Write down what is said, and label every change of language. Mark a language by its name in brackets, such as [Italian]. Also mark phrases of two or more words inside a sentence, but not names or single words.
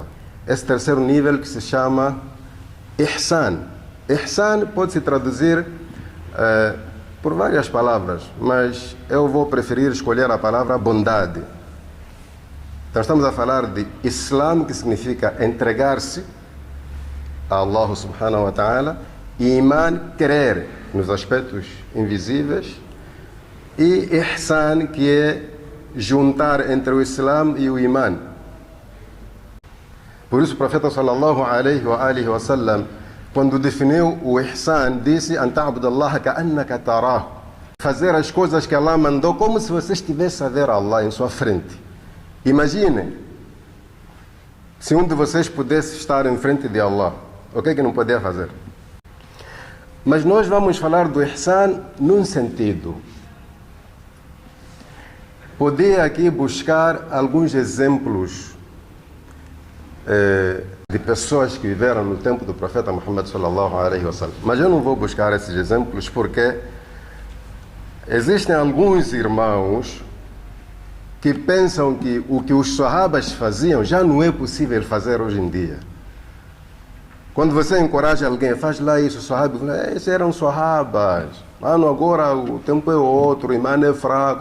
[Portuguese] Esse terceiro nível que se chama Ihsan. Ihsan pode se traduzir por várias palavras, mas eu vou preferir escolher a palavra bondade. Então estamos a falar de Islam, que significa entregar-se a Allah [Arabic] سبحانه وتعالى, [Portuguese] e Iman, crer nos aspectos invisíveis, e Ihsan, que é juntar entre o Islam e o Iman. Por isso o profeta [Arabic] صلى الله عليه وآله وسلم, [Portuguese] quando definiu o Ihsan, disse: [Arabic] أن تعبد الله كأنك تراه. [Portuguese] Fazer as coisas que Allah mandou como se você estivesse a ver Allah em sua frente. Imaginem, se um de vocês pudesse estar em frente de Allah, o que é que não podia fazer? Mas nós vamos falar do Ihsan num sentido. Podia aqui buscar alguns exemplos de pessoas que viveram no tempo do profeta Muhammad [Arabic] صلى الله عليه وسلم. [Portuguese] Mas eu não vou buscar esses exemplos porque existem alguns irmãos que pensam que o que os sahabas faziam já não é possível fazer hoje em dia. Quando você encoraja alguém, faz lá isso, o sahaba fala, esses eram sahabas, mano, agora o tempo é outro, o imã é fraco.